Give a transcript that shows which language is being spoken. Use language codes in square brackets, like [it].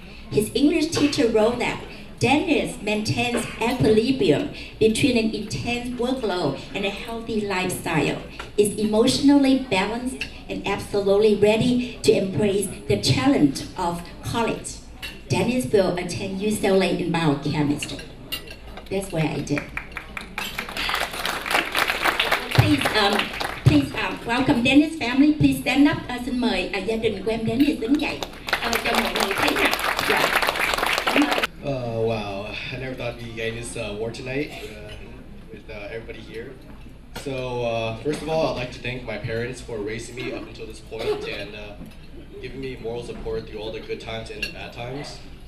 [en] His English teacher wrote that Dennis maintains equilibrium between an intense workload and a healthy lifestyle, is emotionally balanced, and absolutely ready to embrace the challenge of college. Dennis will attend UCLA in biochemistry. That's where I did. Please welcome Dennis family. Please stand up. [vi] Xin mời gia đình của em Dennis đứng dậy cho mọi người thấy nè. [en] Wow, I never thought I'd be getting this award tonight with everybody here. So first of all, I'd like to thank my parents for raising me up until this point and giving me moral support through all the good times and the bad times.